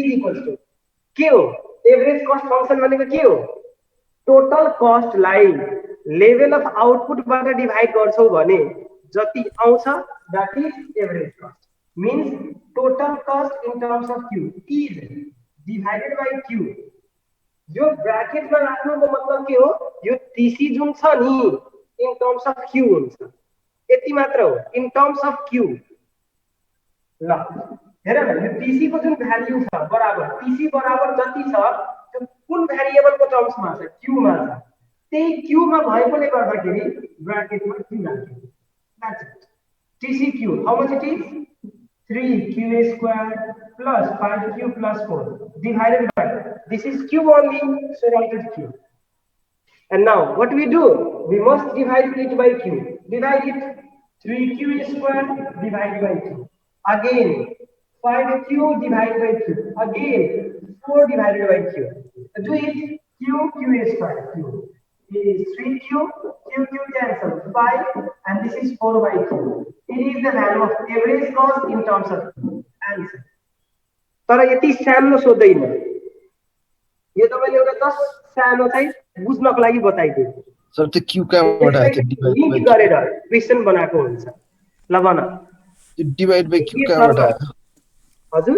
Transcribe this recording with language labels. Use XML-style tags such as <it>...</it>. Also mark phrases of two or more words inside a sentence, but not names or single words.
<en>equals to</en> <ne>के हो</ne> <en>average cost function</en> <ne>भनेको के हो</ne> <en>total cost</en> <ne>लाई</ne> <en>level of output</en> <ne>बाट डिवाइड गर्छौ भने जति आउँछ</ne> <en>that is average cost means total cost in terms of q is divided by q</en> <ne>यो ब्रैकेट में राख्नुको मतलब के हो यो टीसी जुन छ नि</ne> <en>in terms of q</en> <ne>हुन्छ यति मात्र हो</ne> <en>in terms of q</en> <ne>ल हेर न यो टीसी को जुन भ्याल्यु छ बराबर टीसी बराबर जति छ त्यो कुन भेरिएबल को टर्म्स मा छ q मा छ त्यही q मा भएकोले गर्दाखेरि ब्रैकेट मा</ne> <en>q राख्यो that's it TC q how much it is 3q squared plus 5q plus 4 divided by this is q only so write it q and now what we do we must divide it by q divide it 3q squared divided by q again 5q divided by q again 4 divided by q do it q squared q is 3q q cancel 5 and this is 4 by q it is the value of average cost in terms of answer</en> <ne>तर यति सानो सोध्दैन यो तपाईले एउटा जस्ट सानो चाहिँ बुझ्नको लागि बताइदिए सर त्यो क्यू कहाँबाट आयो डिवाइड गरेर क्वेशन बनाएको हुन्छ ल भन</ne> <en>divide by Q</en> <ne>कहाँबाट आयो हजुर</ne>